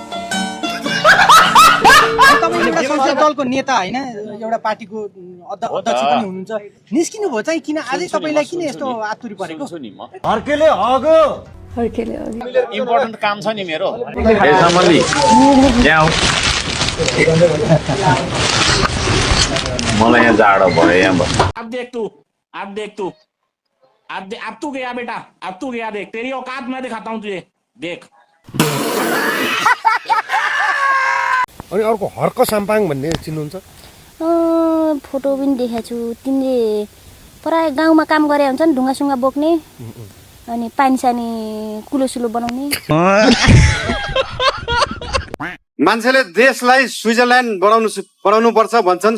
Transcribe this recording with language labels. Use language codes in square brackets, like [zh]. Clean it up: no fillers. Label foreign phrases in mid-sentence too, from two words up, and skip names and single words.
[ne] एउटा संसदीय दलको नेता होइन, एउटा पार्टीको अध्यक्ष पनि हुनुहुन्छ, निस्किनु भयो चाहिँ किन आजै तपाईँलाई किन यस्तो आतुरी परेको? इम्पोर्टेन्ट काम छ नि मेरो। मलाई यहाँ जाडो भयो यहाँ। [hi] अब देख तू अब तू गया बेटा, अब तू गया, देख तेरी औकात मैं दिखाता हूँ तुझे, देख। [ne] अनि अर्को हर्क साम्पाङ भन्ने चिन्नुहुन्छ? फोटो पनि देखाएको छु। तिमीले प्राय गाउँमा काम गरे हुन्छ नि, ढुङ्गासुङ्गा बोक्ने, अनि पानी सानी कुलोसुलो बनाउने। मान्छेले देशलाई स्विजरल्यान्ड बनाउनु पर्छ भन्छन्।